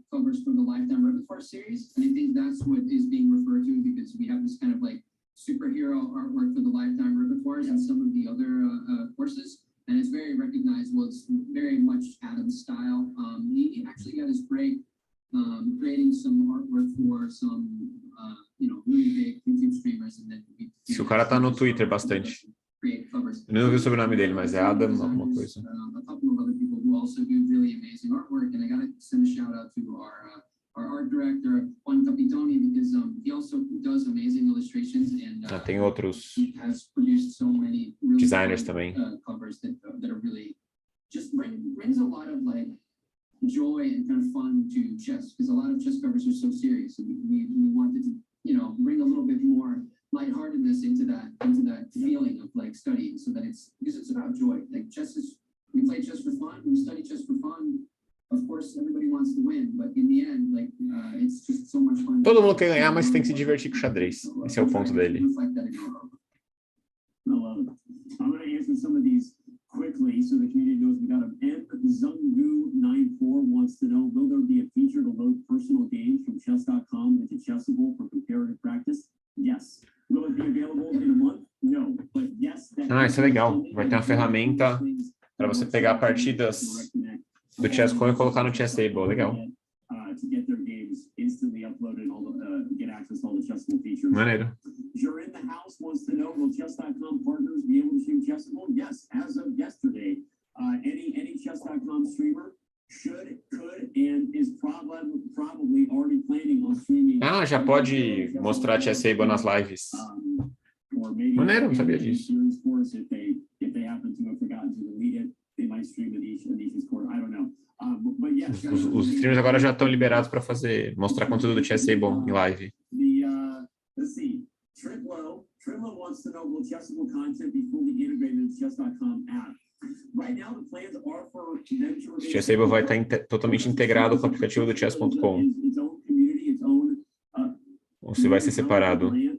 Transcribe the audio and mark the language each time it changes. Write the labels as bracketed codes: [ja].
[en] Covers for the Lifetime Repertoire series, and I think that's what is being referred to because we have this kind of like superhero artwork for the Lifetime Repertoires and some of the other courses, and it's very recognizable. It's very much Adam's style. He actually got his break creating some artwork for some, really big YouTube streamers, and then [pt] Se o cara tá no Twitter bastante. Eu não vi sobre o nome dele, mas é Adam alguma coisa. [en] A couple of other people who also do really amazing artwork, and I gotta send a shout out to our art director Juan Capitoni because he also does amazing illustrations and [pt] Tem outros [en] he has produced so many really [pt] designers [en] fun, [pt] também. [en] Covers that are really just brings a lot of like joy and kind of fun to chess because a lot of chess covers are so serious. So we wanted to bring a little bit more lightheartedness into that feeling of like studying, so that because it's about joy. Like we play chess for fun, we study chess for fun. Of course, everybody wants to win, but in the end, like it's just so much fun. [pt] Todo mundo quer ganhar, mas tem que se divertir com o xadrez. Esse é o ponto dele. [en] I love it. I'm going to answer some of these quickly so the community knows we got them. M Zungu94 wants to know, will there be a feature to load personal games from Chess.com into Chessable for comparative practice? Yes. Will it be available in a month? No. But yes. [pt] Isso é legal. Vai ter uma ferramenta para você pegar partidas do Chess.com e colocar no Chessable. Legal. [en] To get their games instantly uploaded, get access to all the Chessable features. [pt] Maneiro. [en] You're in the house wants to know, will Chess.com partners be able to stream Chessable? Yes. As of yesterday, any Chess.com streamer could, and is probably already planning on streaming. [pt] Já pode mostrar Chessable nas lives. Maneiro, não sabia disso. [en] If they happen to have forgotten to delete it, they might stream Anish's course. I don't know. But yes, [pt] Os streamers agora já estão liberados para mostrar conteúdo do Chessable em live. [en] Let's see. Triplo wants to know, will Chessable content be fully integrated into Chess.com app? Right now, the plans are for them to remain. [pt] Chessable vai estar totalmente integrado com o aplicativo do Chess.com. Ou se vai ser separado.